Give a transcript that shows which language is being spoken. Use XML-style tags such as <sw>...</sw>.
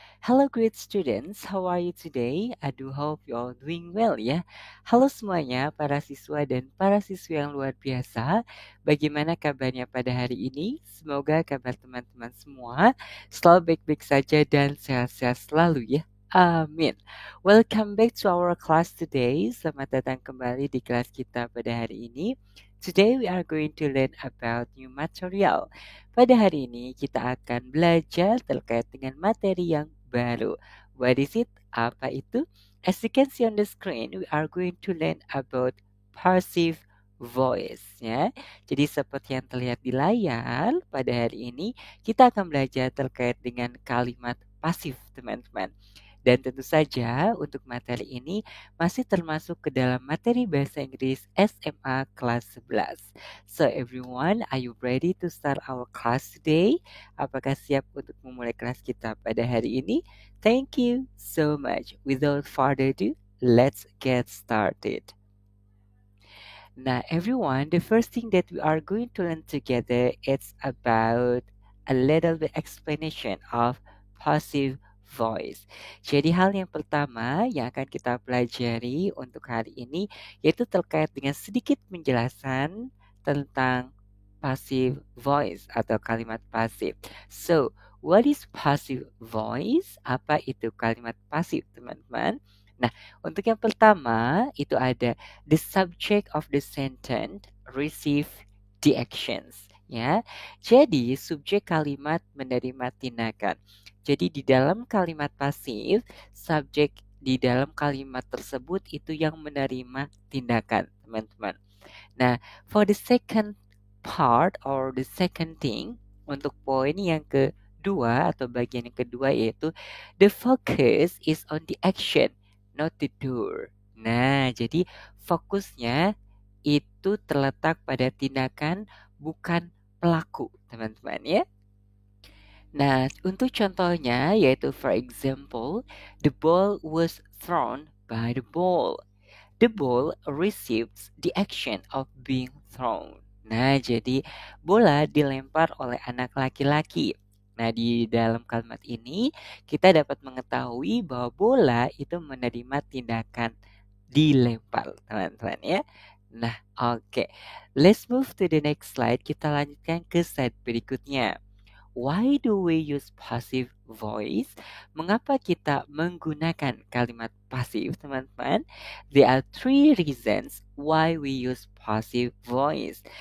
<en>Hello great students, how are you today? I do hope you all doing well</en> <id>ya. Halo semuanya para siswa dan para siswi yang luar biasa. Bagaimana kabarnya pada hari ini? Semoga kabar teman-teman semua selalu baik-baik saja dan sehat-sehat selalu ya. Amin.</id> <en>Welcome back to our class today.</en> <id>Selamat datang kembali di kelas kita pada hari ini.</id> <en>Today we are going to learn about new material.</en> <id>Pada hari ini kita akan belajar terkait dengan materi yang baru.</id> <en>What is it?</en> <id>Apa itu?</id> <en>As you can see on the screen, we are going to learn about passive voice</en> <id>ya. Jadi seperti yang terlihat di layar, pada hari ini kita akan belajar terkait dengan kalimat pasif, teman-teman. Dan tentu saja untuk materi ini masih termasuk ke dalam materi bahasa Inggris SMA kelas 11.</id> <en>So everyone, are you ready to start our class today?</en> <id>Apakah siap untuk memulai kelas kita pada hari ini?</id> <en>Thank you so much. Without further ado, let's get started. Now, everyone, the first thing that we are going to learn together is about a little bit explanation of passive voice.</en> <id>Jadi hal yang pertama yang akan kita pelajari untuk hari ini yaitu terkait dengan sedikit penjelasan tentang passive voice atau kalimat pasif.</id> <en>So, what is passive voice?</en> <id>Apa itu kalimat pasif, teman-teman? Nah, untuk yang pertama itu ada</id> <en>the subject of the sentence receive the actions</en> <id>ya. Jadi subjek kalimat menerima tindakan. Jadi di dalam kalimat pasif, subjek di dalam kalimat tersebut itu yang menerima tindakan, teman-teman.</id> <en>Nah, for the second part or the second thing</en> <id>untuk poin yang kedua atau bagian yang kedua yaitu</id> <en>the focus is on the action, not the doer.</en> <id>Nah, jadi fokusnya itu terletak pada tindakan bukan pelaku, teman-teman ya. Nah, untuk contohnya yaitu</id> <en>for example, the ball was thrown by the ball. The ball receives the action of being thrown.</en> <id>Nah, jadi bola dilempar oleh anak laki-laki. Nah, di dalam kalimat ini kita dapat mengetahui bahwa bola itu menerima tindakan dilempar, teman-teman ya. Nah, oke.</id> <en>Let's move to the next slide.</en> <id>Kita lanjutkan ke slide berikutnya.</id> <en>Why do we use passive voice?</en> <id>Mengapa kita menggunakan kalimat pasif, teman-teman?</id> <en>There are three reasons why we use passive voice.</en>